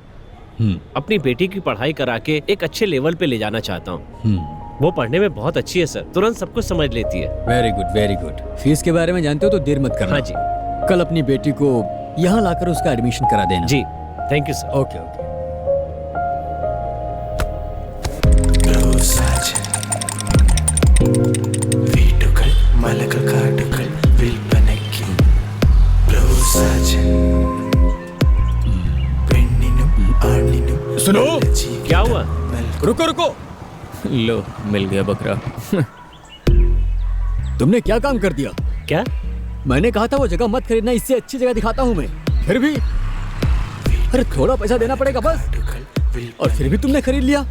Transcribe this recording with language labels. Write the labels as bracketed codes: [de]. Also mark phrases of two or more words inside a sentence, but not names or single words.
[hi] अपनी बेटी की पढ़ाई करा के एक अच्छे लेवल पे ले जाना चाहता हूँ। वो पढ़ने में बहुत अच्छी है सर, तुरंत सब कुछ समझ लेती है। [en] very good very good. [hi] फीस के बारे में जानते हो तो देर मत करना। हाँ जी। कल अपनी बेटी को यहाँ लाकर उसका एडमिशन करा देना। [en] जी thank you sir। okay okay. [ml] വീട്ടുകൾ മലകൾ കാടുകൾ വിൽപ്പനയ്ക്ക് ബ്രോസാജൻ പെണ്ണിനും ആണിനും [hi] सुनो, क्या हुआ? रुको रुको। लो, मिल गया बकरा। तुमने क्या काम कर दिया? क्या? मैंने कहा था वो जगह मत खरीदना, इससे अच्छी जगह दिखाता हूँ मैं। फिर भी अरे थोड़ा पैसा देना पड़ेगा बस, और फिर भी तुमने खरीद लिया।